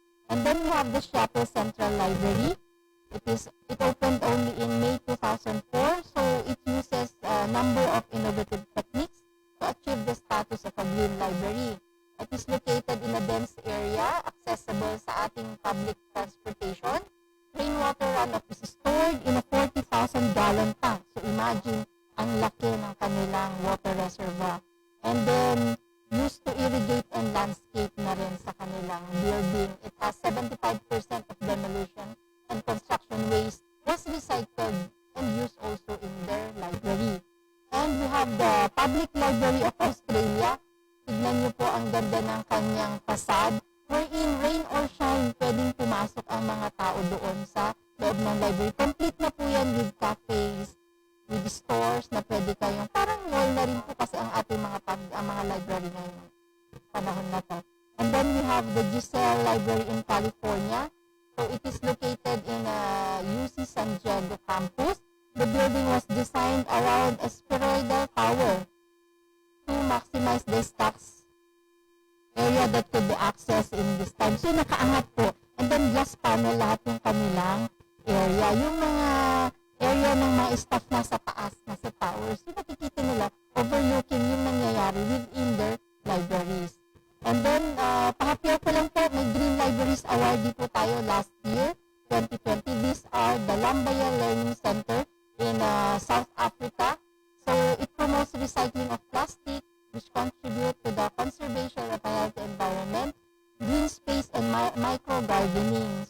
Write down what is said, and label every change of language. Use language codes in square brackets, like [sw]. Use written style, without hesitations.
[en] And then we have the Seattle Central Library. It opened only in May 2004, so it uses a number of innovative techniques to achieve the status of a green library. It is located in a dense area, accessible [tl] sa ating [en] public transportation. Rainwater runoff is stored in a 40,000-gallon tank. [tl] So imagine, ang laki ng kanilang water reservoir. [en] And then, used to irrigate and landscape [tl] na rin sa kanilang [en] building. It has 75% of demolition and construction waste was recycled and used also in their library. And we have the Public Library of Australia. [tl] Tignan niyo po ang ganda ng kanyang facade, [en] wherein rain or shine, [tl] pwedeng pumasok ang mga tao doon sa loob ng library. Complete na po yan [en] with cafes, with stores [tl] na pwede kayong, parang mall na rin po kasi ang ating mga library ngayon panahon na to. [en] And then we have the Giselle Library in California. So it is located in UC San Diego campus. The building was designed around a spheroidal tower to maximize the stocks area that could be accessed in this time. [tl] So nakaangat po. [en] And then glass panel [tl] lahat yung kanilang area. Yung mga area ng mga staff nasa taas, nasa towers. So nakikita nila overlooking yung nangyayari [en] within their libraries. [tl] And then, pahapyaw ko lang po, may Green Libraries Award po tayo last year, 2020. [en] These are the Lambaya Learning Center in South Africa. So, it promotes recycling of plastic, which contribute to the conservation of a healthy environment, green space, and micro-gardening.